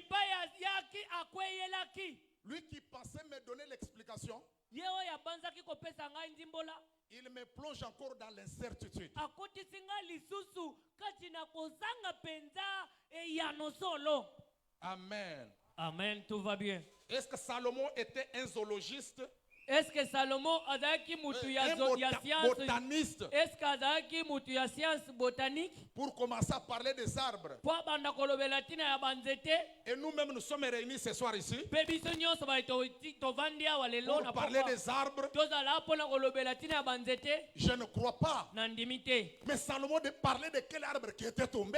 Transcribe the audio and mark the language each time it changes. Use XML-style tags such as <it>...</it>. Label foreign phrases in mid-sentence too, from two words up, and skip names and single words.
<fr>Lui qui pensait me donner l'explication, il me plonge encore dans l'incertitude. Amen. Amen, tout va bien. Est-ce que Salomon était un zoologiste? Est-ce que Salomon</fr> <ln>azaki mutu ya science</ln> <fr>botaniste? Est-ce que</fr> <ln>azaki mutu ya science</ln> <fr>botanique? Pour commencer à parler des arbres. Et nous-mêmes nous sommes réunis ce soir ici. Pour parler des arbres. Je ne crois pas. Mais Salomon parlait de quel arbre qui était tombé.</fr>